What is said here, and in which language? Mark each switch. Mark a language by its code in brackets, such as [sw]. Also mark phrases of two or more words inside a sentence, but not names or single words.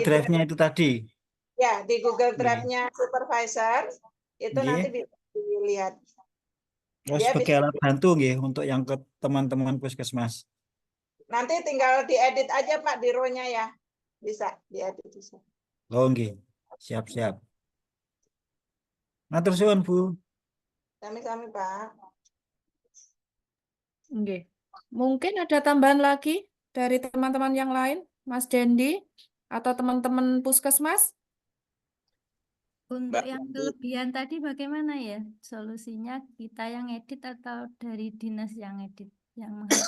[id] Drive-nya itu tadi. Ya, di Google Drive-nya supervisor itu nanti Nggih. bisa dilihat. Oh, Dia sebagai bisa, alat bantu nggih untuk yang ke teman-teman puskesmas. nanti tinggal diedit aja Pak di row-nya ya. Bisa diedit bisa. Oh, nggih. Siap-siap. [jv] Matur suwun [id] Bu. [jv] Sami-sami Pak. [id] Nggih. Mungkin ada tambahan lagi dari teman-teman yang lain, Mas Dendi atau teman-teman puskesmas? Untuk yang kelebihan tadi bagaimana ya? Solusinya kita yang edit atau dari dinas yang edit? Yang menghapus?